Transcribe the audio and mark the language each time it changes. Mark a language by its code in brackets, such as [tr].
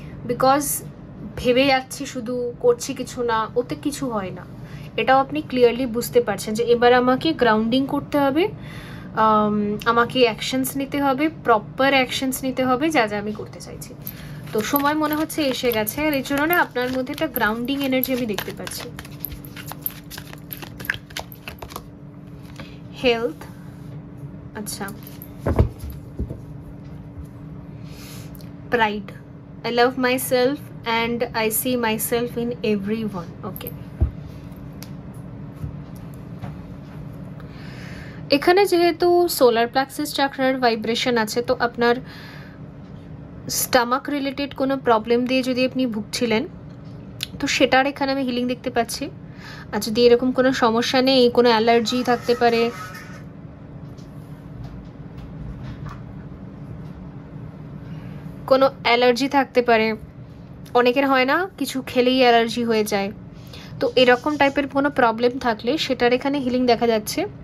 [bn] Because ভেবে যাচ্ছি শুধু, করছি কিছু না, ওতে কিছু হয় না, এটাও আপনি ক্লিয়ারলি বুঝতে পারছেন যে এবার আমাকে গ্রাউন্ডিং করতে হবে, আমাকে অ্যাকশনস নিতে হবে, প্রপার অ্যাকশনস নিতে হবে যা যা আমি করতে চাইছি। তো সময় মনে হচ্ছে এসে গেছে, আর এই জন্য না আপনার মধ্যে একটা গ্রাউন্ডিং এনার্জি আমি দেখতে পাচ্ছি। [en] health, [bn] আচ্ছা, [en] Pride, I love myself and I see myself in everyone. Okay. [bn] এখানে যেহেতু সোলার প্লাক্সাস চাকরার ভাইব্রেশন আছে, তো আপনার স্টামাক রিলেটেড কোনো প্রবলেম দিয়ে যদি আপনি ভুগছিলেন, তো সেটার এখানে আমি হিলিং দেখতে পাচ্ছি। আর যদি এরকম কোনো সমস্যা নেই, কোনো অ্যালার্জি থাকতে পারে, কোনো অ্যালার্জি থাকতে পারে, অনেকের হয় না কিছু খেলেই অ্যালার্জি হয়ে যায়, তো এরকম টাইপের কোনো প্রবলেম থাকলে সেটার এখানে হিলিং দেখা যাচ্ছে।